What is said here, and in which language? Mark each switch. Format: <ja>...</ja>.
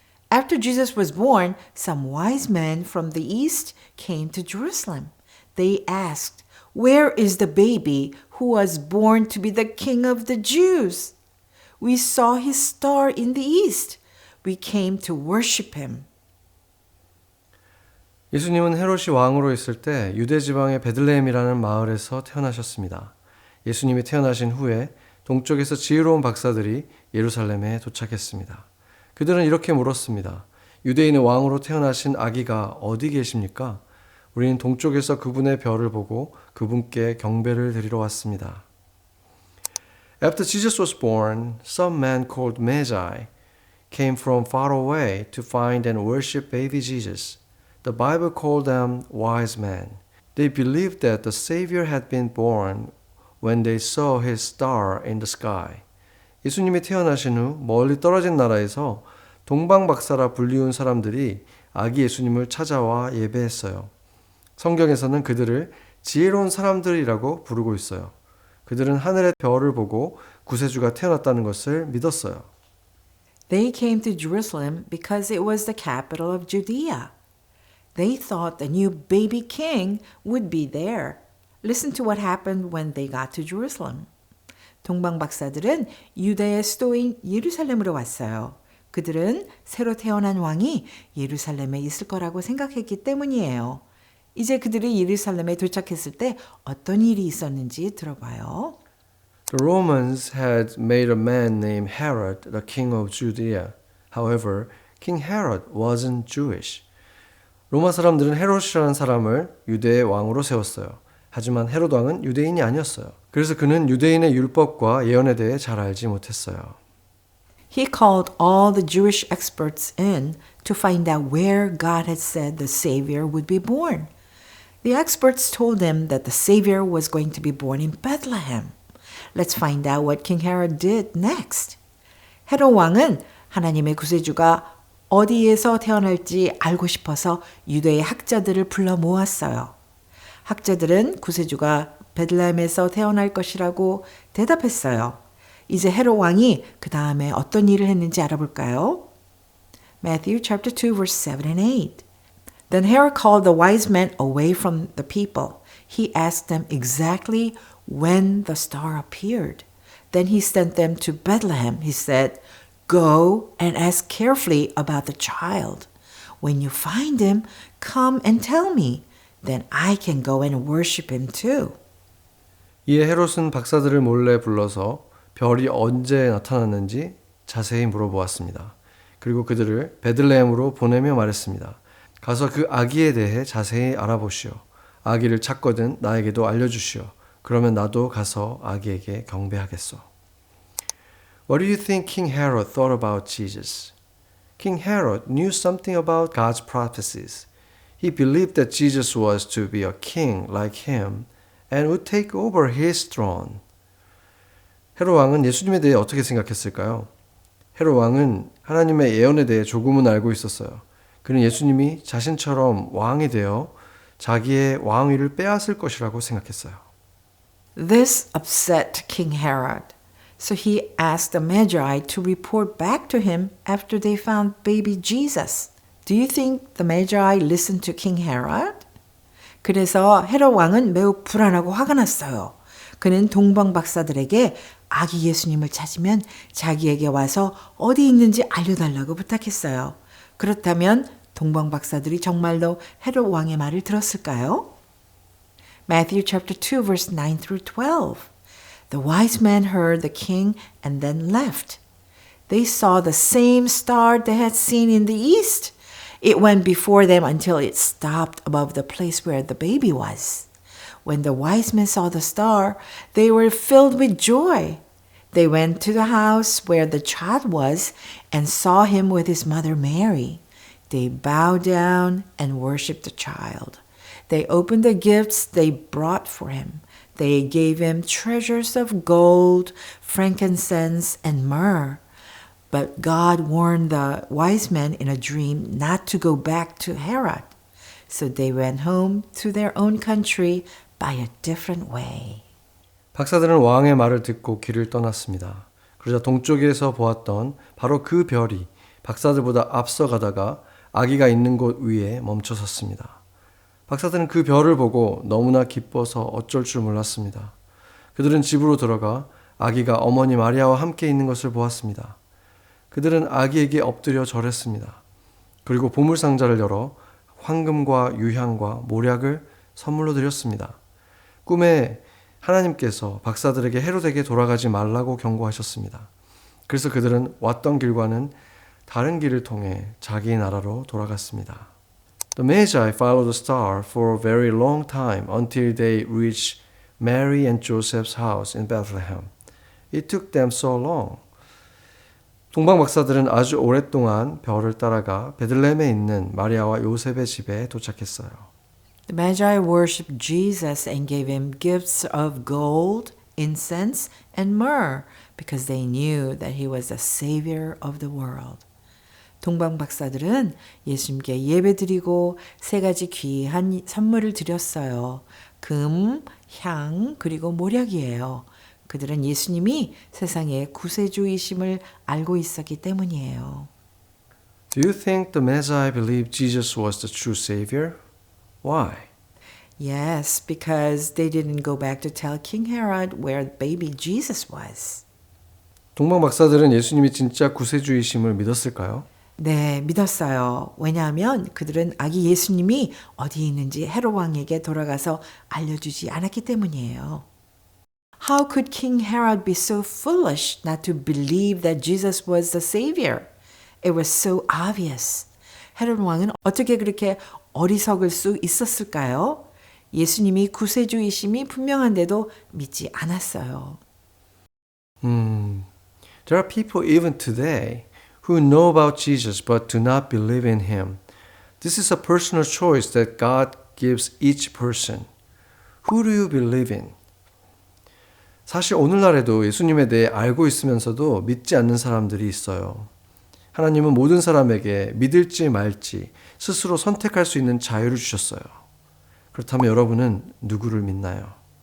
<en>After Jesus was born, some wise men from the east came to Jerusalem. They asked, "Where is the baby who was born to be the King of the Jews? We saw his star in the east. We came to worship him."</en> <ko>예수님은 헤롯이 왕으로 있을 때 유대 지방의 베들레헴이라는 마을에서 태어나셨습니다. 예수님이 태어나신 후에 동쪽에서 지혜로운 박사들이 예루살렘에 도착했습니다. 그들은 이렇게 물었습니다. 유대인의 왕으로 태어나신 아기가 어디 계십니까? 우리는 동쪽에서 그분의 별을 보고 그분께 경배를 드리러 왔습니다.</ko> <en>After Jesus was born, some men called Magi came from far away to find and worship baby Jesus. The Bible called them wise men. They believed that the Savior had been born when they saw his star in the sky.</en> <ko>예수님이 태어나신 후 멀리 떨어진 나라에서 동방박사라 불리운 사람들이 아기 예수님을 찾아와 예배했어요. 성경에서는 그들을 지혜로운 사람들이라고 부르고 있어요. 그들은 하늘의 별을 보고 구세주가 태어났다는 것을 믿었어요.</ko> <en>They came to Jerusalem because it was the capital of Judea. They thought the new baby king would be there. Listen to what happened when they got to Jerusalem.</en> <ko>동방 박사들은 유다의 수도인 예루살렘으로 왔어요. 그들은 새로 태어난 왕이 예루살렘에 있을 거라고 생각했기 때문이에요. 이제 그들이 예루살렘에 도착했을 때 어떤 일이 있었는지 들어봐요.</ko> <en>The Romans had made a man named Herod the king of Judea. However, King Herod wasn't Jewish.</en> <ko>로마 사람들은 헤롯이라는 사람을 유대의 왕으로 세웠어요. 하지만 헤롯 왕은 유대인이 아니었어요. 그래서 그는 유대인의 율법과 예언에 대해 잘 알지 못했어요.</ko> <en>He called all the Jewish experts in to find out where God had said the Savior would be born. The experts told him that the Savior was going to be born in Bethlehem. Let's find out what King Herod did next.</en> <ko>헤롯 왕은 하나님의 구세주가 어디에서 태어날지 알고 싶어서 유대의 학자들을 불러 모았어요. 학자들은 구세주가 베들레헴에서 태어날 것이라고 대답했어요. 이제 헤롯 왕이 그 다음에 어떤 일을 했는지 알아볼까요?</ko> <en>Matthew chapter 2 verse 7 and 8. Then Herod called the wise men away from the people. He asked them exactly when the star appeared. Then he sent them to Bethlehem. He said, "Go and ask carefully about the child. When you find him, come and tell me. Then I can go and worship him too."</en> <ko>이에 헤롯은 박사들을 몰래 불러서 별이 언제 나타났는지 자세히 물어보았습니다. 그리고 그들을 베들레헴으로 보내며 말했습니다. 가서 그 아기에 대해 자세히 알아보시오. 아기를 찾거든 나에게도 알려주시오. 그러면 나도 가서 아기에게 경배하겠소.</ko> <en>What do you think King Herod thought about Jesus? King Herod knew something about God's prophecies. He believed that Jesus was to be a king like him and would take over his throne.</en> <ko>헤롯 왕은 예수님에 대해 어떻게 생각했을까요? 헤롯 왕은 하나님의 예언에 대해 조금은 알고 있었어요. 그는 예수님이 자신처럼 왕이 되어 자기의 왕위를 빼앗을 것이라고 생각했어요.</ko> <en>This upset King Herod. So he asked the Magi to report back to him after they found baby Jesus. Do you think the Magi listened to King Herod?</en> <ko>그래서 헤롯 왕은 매우 불안하고 화가 났어요. 그는 동방 박사들에게 아기 예수님을 찾으면 자기에게 와서 어디 있는지 알려달라고 부탁했어요. 그렇다면 동방 박사들이 정말로 헤롯 왕의 말을 들었을까요?</ko> <en>Matthew chapter 2 verse 9 through 12. The wise men heard the king and then left. They saw the same star they had seen in the east. It went before them until it stopped above the place where the baby was. When the wise men saw the star, they were filled with joy. They went to the house where the child was and saw him with his mother Mary. They bowed down and worshipped the child. They opened the gifts they brought for him. They gave him treasures of gold, frankincense, and myrrh. But God warned the wise men in a dream not to go back to Herod. So they went home to their own country by a different way.</en> <ko>박사들은 왕의 말을 듣고 길을 떠났습니다. 그러자 동쪽에서 보았던 바로 그 별이 박사들보다 앞서가다가 아기가 있는 곳 위에 멈춰섰습니다. 박사들은 그 별을 보고 너무나 기뻐서 어쩔 줄 몰랐습니다. 그들은 집으로 들어가 아기가 어머니 마리아와 함께 있는 것을 보았습니다. 그들은 아기에게 엎드려 절했습니다. 그리고 보물상자를 열어 황금과 유향과 모략을 선물로 드렸습니다. 꿈에 하나님께서 박사들에게 헤롯에게 돌아가지 말라고 경고하셨습니다. 그래서 그들은 왔던 길과는 다른 길을 통해 자기 나라로 돌아갔습니다.</ko> <en>The Magi followed the star for a very long time until they reached Mary and Joseph's house in Bethlehem. It took them so long.</en> <ko>동방 박사들은 아주 오랫동안 별을 따라가 베들레헴에 있는 마리아와 요셉의 집에 도착했어요.</ko> <en>The Magi worshipped Jesus and gave him gifts of gold, incense, and myrrh because they knew that he was the savior of the world.</en> <ko>동방 박사들은 예수님께 예배드리고 세 가지 귀한 선물을 드렸어요. 금, 향, 그리고 모략이에요. 그들은 예수님이 세상의 구세주이심을 알고 있었기 때문이에요.</ko> <en>Do you think the Magi believed Jesus was the true Savior? Why? Yes, because they didn't go back to tell King Herod where baby Jesus was.</en> <ko>동방 박사들은 예수님이 진짜 구세주이심을 믿었을까요? 네, 믿었어요. 왜냐하면 그들은 아기 예수님이 어디에 있는지 헤롯 왕에게 돌아가서 알려주지 않았기 때문이에요.</ko> <en>How could King Herod be so foolish not to believe that Jesus was the Savior? It was so obvious.</en> <ko>헤롯 왕은 어떻게 그렇게 어리석을 수 있었을까요? 예수님이 구세주이심이 분명한데도 믿지 않았어요.</ko> <en>There are people even today who know about Jesus but do not believe in him. This is a personal choice that God gives each person. Who do you believe in?</en> <ko>사실 오늘날에도 예수님에 대해 알고 있으면서도 믿지 않는 사람들이 있어요. 하나님은 모든 사람에게 믿을지 말지 스스로 선택할 수 있는 자유를 주셨어요. 그렇다면 여러분은 누구를 믿나요?</ko>